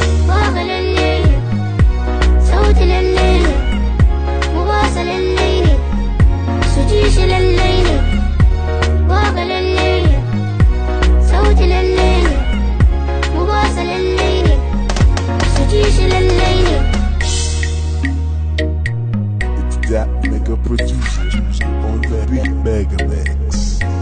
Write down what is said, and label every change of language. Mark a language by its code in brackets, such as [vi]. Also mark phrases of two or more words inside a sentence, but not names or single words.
[ha] Waka lalle ne, sauti lalle ne, mu ba su lalle ne, su ji shi lalle ne. Waka lalle ne, sauti lalle ne, mu ba su lalle ne, su ji shi lalle ne. [en] It's that mega producer on the beat, Mega Mix.